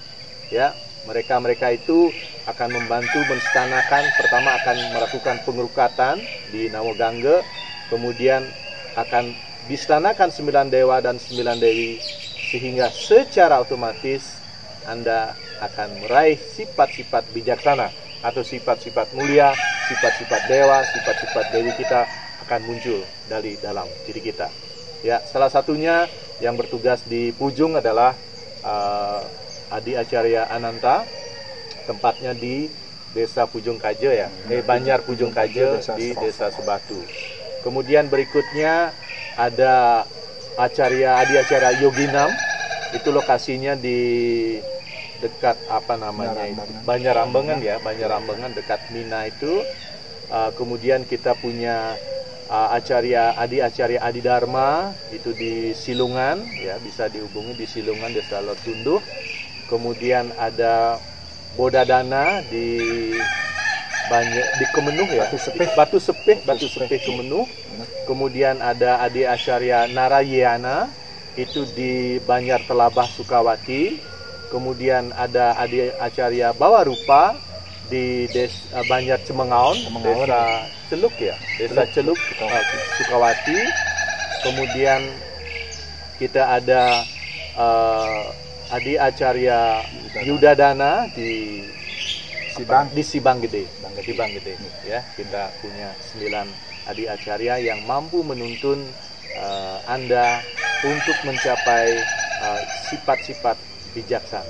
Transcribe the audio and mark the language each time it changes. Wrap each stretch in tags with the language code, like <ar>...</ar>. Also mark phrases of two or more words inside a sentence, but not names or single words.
<id>Ya, mereka itu akan membantu menstanakan, pertama akan melakukan pengerukatan di Nawagangga, kemudian akan distanakan 9 dewa dan 9 dewi, sehingga secara otomatis Anda akan meraih sifat-sifat bijaksana atau sifat-sifat mulia, sifat-sifat dewa, sifat-sifat dewi kita akan muncul dari dalam diri kita. Ya, salah satunya yang bertugas di Pujung adalah Adi Acarya Ananta, tempatnya di Desa Pujung Kaje ya, Banjar Pujung Kaje di Desa Sebatu. Kemudian berikutnya ada Adi Acarya Yoginam, itu lokasinya di dekat apa namanya itu, Banjarambengan ya, Banjarambengan dekat Mina itu. Kemudian kita punya Adi Acarya Adi Dharma itu di Silungan ya, bisa dihubungi di Silungan Desa Lotunduh. Kemudian ada Bodadana di Kemenuh ya, Batu Sepih Kemenuh. Kemudian ada Adi Acarya Narayana itu di Banjar Telabah Sukawati. Kemudian ada Adi Acarya Bawarupa di desa Banjar Cemengaon, desa Celuk ya, desa Celuk, Sukawati. Kemudian kita ada Adi Acarya Yudadana di Sibang Gede. Ya, kita punya 9 Adi Acarya yang mampu menuntun Anda untuk mencapai sifat-sifat bijaksana.</id>